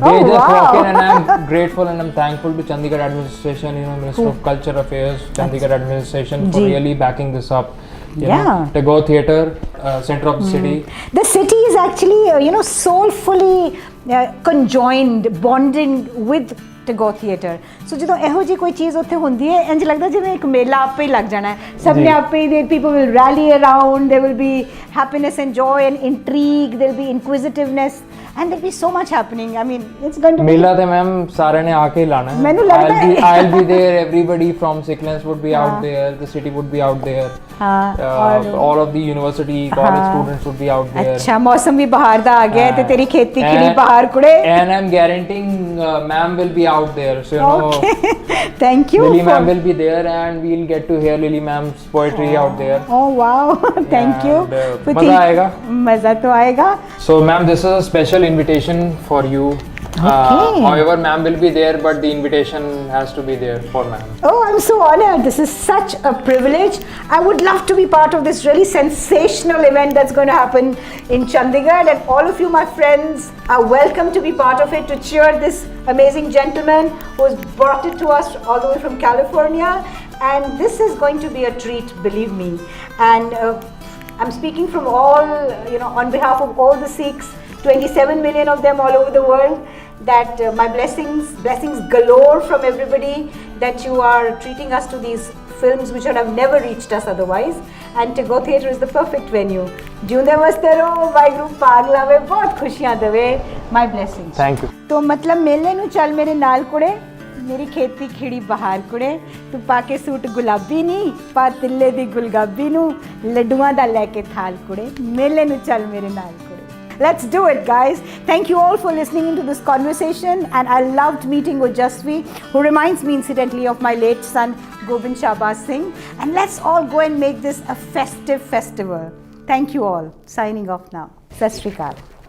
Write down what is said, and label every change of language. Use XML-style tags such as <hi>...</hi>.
<en>Walk in, and I'm grateful and I'm thankful to Chandigarh administration, Minister of Culture Affairs, Chandigarh administration for really backing this up. Tagore Theatre, center of the city. The city is actually, soulfully conjoined, bonding with Tagore Theatre.</en> <pa>So ਜਦੋਂ ਇਹੋ ਜੀ ਕੋਈ ਚੀਜ਼ ਉੱਥੇ ਹੁੰਦੀ ਹੈ, ਇੰਜ ਲੱਗਦਾ ਜਿਵੇਂ ਇੱਕ ਮੇਲਾ ਆਪੇ ਹੀ ਲੱਗ ਜਾਣਾ ਹੈ. ਸਭ ਨੇ ਆਪੇ ਹੀ,</pa> <en>people will rally around, there will be happiness and joy and intrigue, there will be inquisitiveness, and there will be so much happening. I mean, it's going to be...</en> <pa>ਮੇਲਾ ਤੇ ਮੈਮ ਸਾਰਿਆਂ ਨੇ ਆ ਕੇ ਲਾਣਾ ਹੈ. ਮੈਨੂੰ ਲੱਗਦਾ ਹੈ</pa> <en>I'll be there, everybody from Sicklands would be out there, the city would be out there. All of the university college students would be out there.</en> <pa>अच्छा, मौसम भी बाहर दा आ गया है ते तेरी खेती खिड़ी बाहर कुड़े.</pa> <en>And I'm guaranteeing ma'am will be out there, so thank you. Lily ma'am will be there, and we'll get to hear Lily ma'am's poetry out there. Oh wow, thank you.</en> <hi>मजा आएगा. मजा तो आएगा.</hi> <en>So ma'am, this is a special invitation for you. However, ma'am will be there, but the invitation has to be there for ma'am. Oh, I'm so honored. This is such a privilege. I would love to be part of this really sensational event that's going to happen in Chandigarh, and all of you, my friends, are welcome to be part of it, to cheer this amazing gentleman who has brought it to us all the way from California. And this is going to be a treat, believe me. And I'm speaking from all, on behalf of all the Sikhs, 27 million of them all over the world, that my blessings galore from everybody, that you are treating us to these films which would have never reached us otherwise, and Tagore Theatre is the perfect venue.</en> <pa>Jiunde vaste raho, Vaheguru paag lave, bahut khushiyan dewe,</pa> <en>my blessings. Thank you.</en> <hi>तो मतलब</hi> <pa>मेले ਨੂੰ ਚੱਲ ਮੇਰੇ ਨਾਲ ਕੁੜੇ, ਮੇਰੀ ਖੇਤੀ ਖਿੜੀ ਬਹਾਰ ਕੁੜੇ, ਤੂੰ ਪਾ ਕੇ ਸੂਟ ਗੁਲਾਬੀ ਨਹੀਂ, ਪਾ ਤਿੱਲੇ ਦੀ ਗੁਲਗਾਬੀ ਨੂੰ, ਲੱਡੂਆਂ ਦਾ ਲੈ ਕੇ ਥਾਲ ਕੁੜੇ, ਮੇਲੇ ਨੂੰ ਚੱਲ ਮੇਰੇ ਨਾਲ ਕੁੜੇ.</pa> <en>Let's do it, guys. Thank you all for listening into this conversation, and I loved meeting with Jasvi, who reminds me incidentally of my late son Gobind Shahbaz Singh, and let's all go and make this a festive festival. Thank you all. Signing off now. Sat Sri Akal.</en>